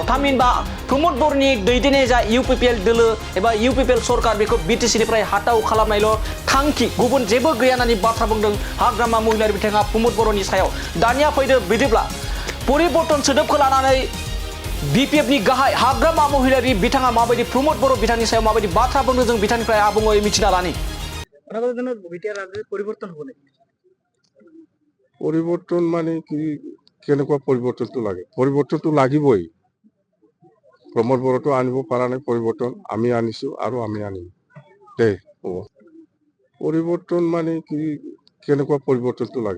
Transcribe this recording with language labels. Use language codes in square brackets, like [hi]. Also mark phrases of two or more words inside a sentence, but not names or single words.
[brx] थामहिनबा प्रमोद बर'नि दैदेननाय जा इउपिपिएल दोलो एबा इउपिपिएल सरकार बेखौ बिटिसिनिफ्राय हाटाव खालामनायल' थांखि, गुबुन जेबो गैया होननानै बाथ्रा बुंदों हाग्रामा महिलारि बिथाङा प्रमोद बर'नि सायाव। दानिया फैदो बिदिब्ला परिवर्तन सोदोबखौ लानानै बिपिएफनि गाहाय हाग्रामा महिलारि बिथाङा माबायदि प्रमोद बर' बिथांनि सायाव माबायदि बाथ्रा बुंदों जों बिथांनिफ्राय आबुङै मिथिना लानि। [as] পৰিৱৰ্তন মানে কি, কেনেকুৱা পৰিৱৰ্তনটো লাগে? পৰিৱৰ্তনটো লাগিবই। প্ৰমোদ বড়োটো আনিব পৰা নাই পৰিৱৰ্তন, আমি আনিছো আৰু আমি আনিম দেই। হ'ব, পৰিৱৰ্তন মানে কি, কেনেকুৱা পৰিৱৰ্তনটো লাগে?